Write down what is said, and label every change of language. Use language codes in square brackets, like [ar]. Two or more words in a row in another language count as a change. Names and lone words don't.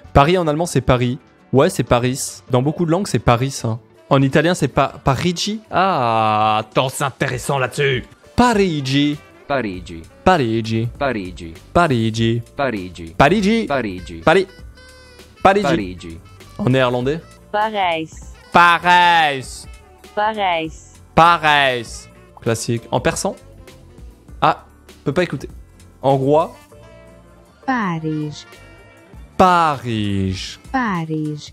[fr] Paris en allemand, c'est Paris. Ouais, c'est Paris. Dans beaucoup de langues, c'est Paris. Hein. En italien, c'est Parigi. Ah, attends, c'est intéressant là-dessus. Parigi. Parigi. Parigi. Parigi. Parigi. Parigi. Parigi. Parigi. Paris. Parigi. Parigi. En néerlandais. Parijs. Parijs. Parijs. Parijs. Classique. En persan. Ah, peut pas écouter. En hongrois. Paris. Paris. Paris.